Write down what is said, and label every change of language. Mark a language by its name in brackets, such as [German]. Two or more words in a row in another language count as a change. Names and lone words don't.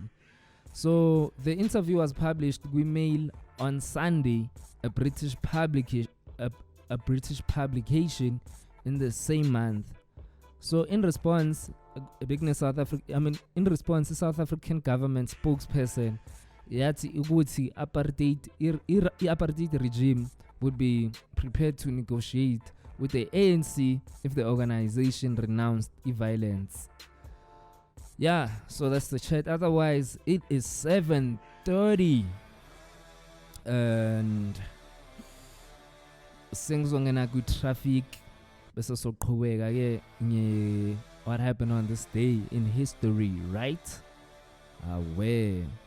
[English] So the interview was published with Mail on Sunday, a British publication in the same month. So in response, the South African government spokesperson [Zulu] yathi ukuthi [English] apartheid regime would be prepared to negotiate with the ANC if the organization renounced violence. Yeah, so that's the chat. Otherwise, it is 7:30 and [Zulu] sengizongena ku traffic bese soqhubeka ke [English] what happened on this day in history, right? Aware.